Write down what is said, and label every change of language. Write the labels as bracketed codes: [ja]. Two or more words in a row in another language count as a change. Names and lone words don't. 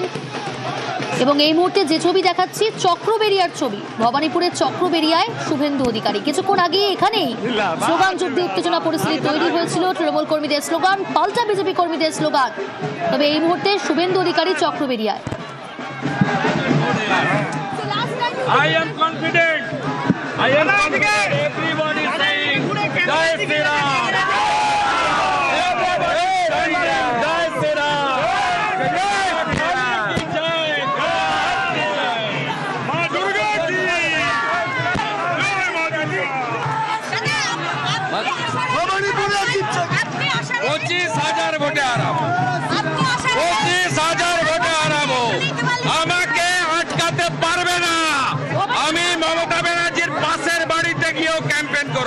[bn] এবং এই মুহূর্তে যে ছবি দেখাচ্ছি চক্রবেড়িয়ার ছবি, ভবানীপুরের চক্রবেড়িয়ায় শুভেন্দু অধিকারী। কিছুক্ষণ আগে এখানেই স্লোগান যুদ্ধে উত্তেজনা পরিস্থিতি তৈরি হয়েছিল। তৃণমূল কর্মীদের স্লোগান, পাল্টা বিজেপি কর্মীদের স্লোগান। তবে এই মুহূর্তে শুভেন্দু অধিকারী চক্রবেড়িয়ায়। [en] I am confident. Everybody is saying [hi] जय श्री राम. जय श्री राम. माँ दुर्गा जी. जय माता दी. [bn] 25,000 ভোটে হারাবো। 25,000 ভোটে হারাবো। আমাকে আটকাতে পারবে না। আমি মমতা ব্যানার্জির পাশের বাড়িতে গিয়েও ক্যাম্পেইন করব।